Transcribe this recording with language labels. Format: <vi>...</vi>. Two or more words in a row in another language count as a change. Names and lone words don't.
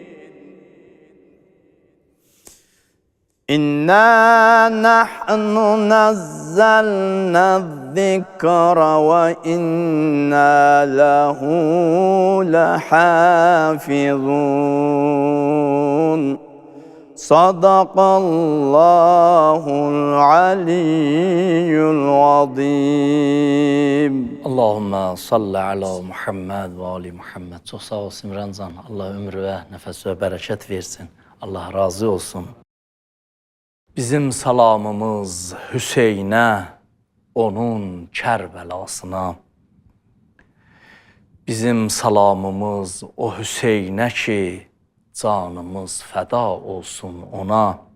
<ar>إنا نحن نزلنا الذكر وإنا له لحافظون صدق الله العلي العظيم. اللهم صل على محمد وآل محمد.</ar> <tr>Çok sağ olsun Ramazan. Allah ömür ve nefes ve bereket versin. Allah razı olsun.</tr> <az>Bizim salamımız Hüseyn'e, onun Kərbəlasına. Bizim salamımız o Hüseyn'e ki, canımız fəda olsun ona.</az>